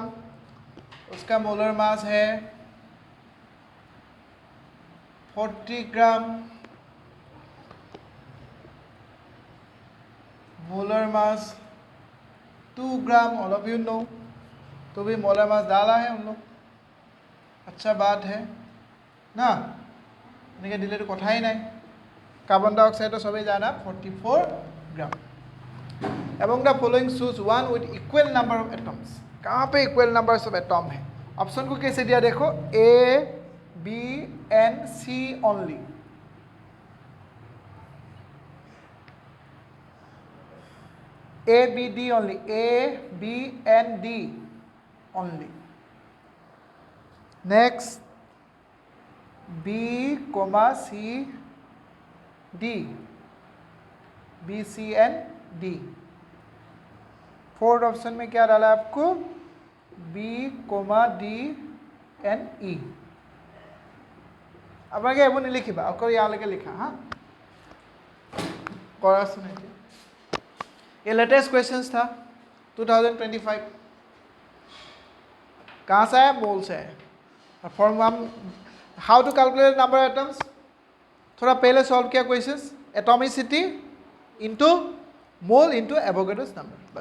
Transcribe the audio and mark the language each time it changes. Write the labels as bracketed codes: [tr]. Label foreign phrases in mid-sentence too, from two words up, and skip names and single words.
[hi] उसका [en] molar mass [hi] है 40 ग्राम. [en] molar mass [hi] 2 ग्राम. [en] all of you know. [hi] तो भी [en] molar mass [hi] डाला है उन लोग. अच्छा बात है ना. [as] এনেকৈ দিলেতো কথাই নাই. কার্বন ডাইঅক্সাইডৰ সবেই জানা 44 গ্রাম. [en] Among the following choose one with equal number of atoms. [hi] कहाँ पे [en] equal numbers of atom [hi] है. ऑप्शन को कैसे दिया देखो. [en] A B and C only. A, B, D only. A, B, and D only. Next, B, C, D. B, C, and D. fourth option [hi] में क्या डाला आपको. [en] B, D, and E. [as] আপোনালোকে এইবোৰ নিলিখিবা, অকল ইয়ালৈকে লিখা. হা কৰা শুনে. [hi] ये [en] latest questions [hi] था 2025. कहाँ से है. मोल से है. फॉर्म हम [en] how to calculate number of atoms [hi] थोड़ा पहले सॉल्व किया क्वेश्चंस. [en] atomicity into mole into Avogadro's number.